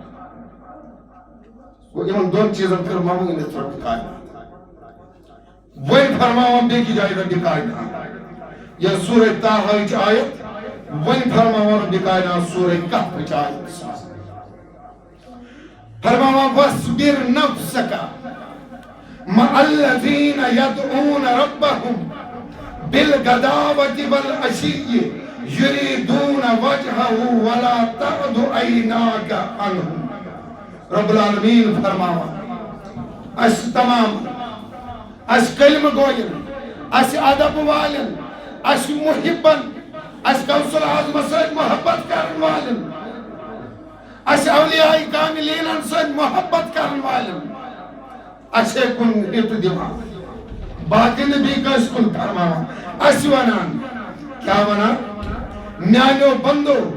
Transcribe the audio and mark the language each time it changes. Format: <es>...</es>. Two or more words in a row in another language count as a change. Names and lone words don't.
<ks>گوٚو یِمن دۄن چیٖزن کٔر ممٲنِتھ رۄبِ کائنات. وۄنۍ فرماوان بیٚکہِ جایہِ رۄبِ کائنات یۄس سورہ طٰہٰہٕچ آیت وۄنۍ فرماوان رۄبِ کائنات سورہ کہفٕچ آیت فرماوان</ks> <ar>وَاصْبِرْ نَفْسَكَ مَعَ الَّذِينَ يَدْعُونَ رَبَّهُمْ بِالْغَدَاوَةِ وَالْعَشِيِّ يُرِيدُونَ وَجْهَهُ وَلَا تَعْدُ عَيْنَاكَ عَنْهُمْ.</ar> <ks>رب العالمین فرماوان اس تمام اس کلم گوین اس ادب والن اس محبن اس کوثر اعظم سۭتۍ محبت کرن والن اس اولیاء کاملین سۭتۍ محبت کرن والن اسے کن ہت دِوان باقی نبی کس کن فرماوان اس ونان کیا ونان میانیو بندو</ks>